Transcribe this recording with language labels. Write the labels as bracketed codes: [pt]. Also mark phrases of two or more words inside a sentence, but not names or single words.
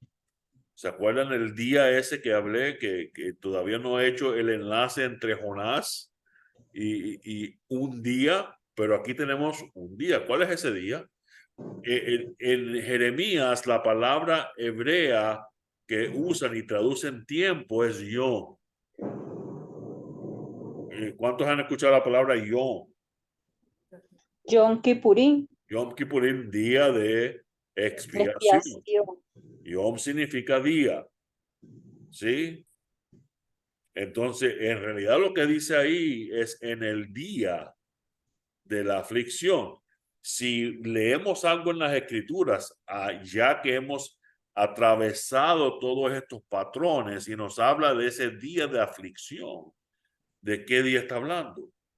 [es] ¿Se acuerdan el día ese que hablé, que todavía no he hecho el enlace entre Jonás y un día? Pero aquí tenemos un día. ¿Cuál es ese día? En Jeremías, la palabra hebrea que usan y traducen tiempo es yom. ¿Cuántos han escuchado la palabra yom? Yom Kippurín. Yom Kippurín, día de expiación. Expiación. Yom significa día. ¿Sí? Entonces, en realidad lo que dice ahí es en el día de la aflicción. Si leemos algo en las escrituras, ya que hemos atravesado todos estos patrones y nos habla de ese día de aflicción, ¿de qué día está hablando?